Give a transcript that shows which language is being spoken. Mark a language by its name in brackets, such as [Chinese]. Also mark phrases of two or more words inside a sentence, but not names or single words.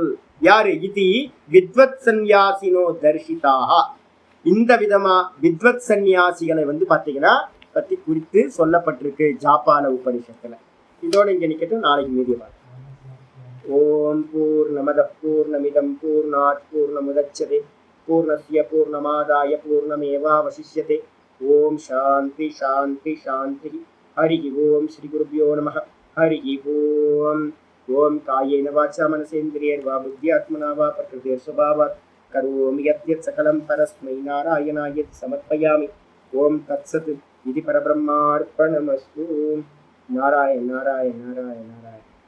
[Tamil] யாரு? இது [Sanskrit] विद्वत् संन्यासिनो दर्शिताः. [Tamil] இந்த விதமா வித்வத் சந்நியாசிகளை வந்து பாத்தீங்கன்னா பத்தி குறித்து சொல்லப்பட்டிருக்கு ஜாபால உபனிஷத்துல. இதோட இங்க நிக்கட்டும், நாளைக்கு மீதிய பார்க்கலாம். [Sanskrit] ॐ पूर्णमदः पूर्णमिदं पूर्णात् पूर्णमुदच्यते पूर्णस्य पूर्णमादाय पूर्णमेवावशिष्यते. ॐ शान्ति शान्ति शान्ति। हरि ॐ श्री गुरुभ्यो नमः. हरि ॐ. ॐ कायेन वाचा मनसेन्द्रियैर्वा बुद्ध्यात्मना वा प्रकृतेः स्वभावात् करोमि यद्यत् सकलं परस्मै नारायणाय समर्पयामि. ॐ तत्सत्। इदं परब्रह्मार्पणमस्तु. नारायण नारायण नारायण नारायण.